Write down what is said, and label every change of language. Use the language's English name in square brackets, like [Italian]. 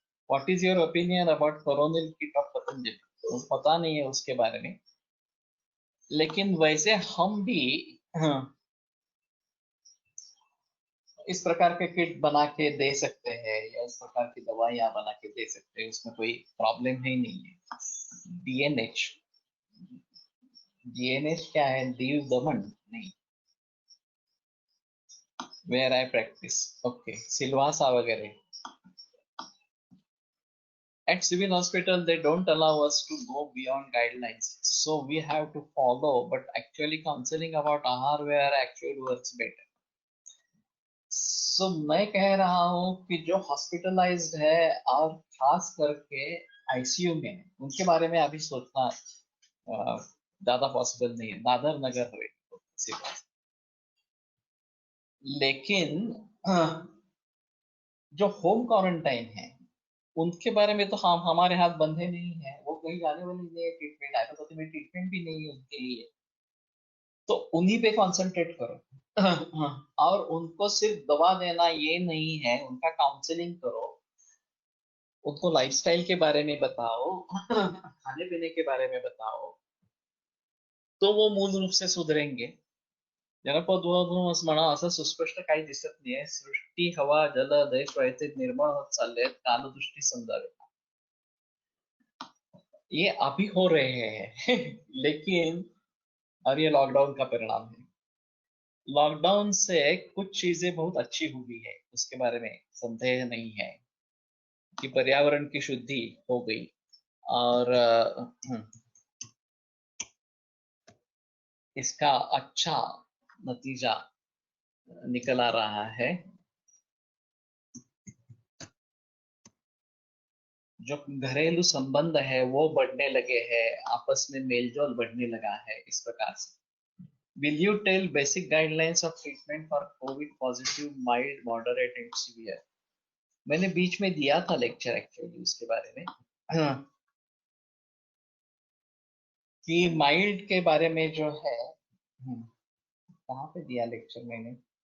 [English] What is your opinion about Coronil kit of Patanjali? [Hindi] तो पता नहीं है उसके बारे में, लेकिन वैसे हम भी इस प्रकार के किट बना के दे सकते हैं या इस प्रकार की दवाइयां बना के दे सकते हैं, उसमें कोई प्रॉब्लम ही नहीं है। डीएनएच, डीएनएच क्या है? दीव दमन नहीं, [English] where I practice, okay, [Hindi] Silvassa वगैरह। [English] At civil hospital, they don't allow us to go beyond guidelines, so we have to follow. But actually, counseling about ahar where actually works better. So [Hindi] मैं कह रहा हूँ कि जो हॉस्पिटलाइज्ड है और खास करके आईसीयू में, उनके बारे में अभी सोचना ज्यादा पॉसिबल नहीं है। दादर नगर हुए लेकिन जो होम क्वारंटाइन है उनके बारे में तो हम हमारे हाथ बंधे नहीं है, वो कहीं जाने वाले नहीं है। ट्रीटमेंट एलोपैथी में ट्रीटमेंट भी नहीं है उनके लिए, तो उन्हीं पे कंसंट्रेट करो और उनको सिर्फ दवा देना ये नहीं है, उनका काउंसलिंग करो, उनको लाइफस्टाइल के बारे में बताओ, खाने पीने के बारे में बताओ, तो वो मूल रूप से सुधरेंगे. [Marathi] जनपद म्हणा असं सुस्पष्ट काही दिसत नाहीये. सृष्टी, हवा, जल, देश व्हायचे निर्मळ होत चालले, कालदृष्टी समजावे. [Hindi] ये अभी हो रहे हैं. लेकिन और ये लॉकडाउन का परिणाम है. लॉकडाउन से कुछ चीजें बहुत अच्छी हुई है, उसके बारे में संदेह नहीं है कि पर्यावरण की शुद्धि हो गई. और इसका अच्छा नतीजा निकल आ रहा है. जो घरेलू संबंध है वो बढ़ने लगे हैं, आपस में मेलजोल बढ़ने लगा है इस प्रकार से. [English] Will you tell basic guidelines of treatment for COVID positive, mild, moderate and severe? [Hindi] मैंने बीच में दिया था लेक्चर एक्चुअली उसके बारे में. हाँ, कि माइल्ड के बारे में जो है, कहाँ पे दिया लेक्चर मैंने.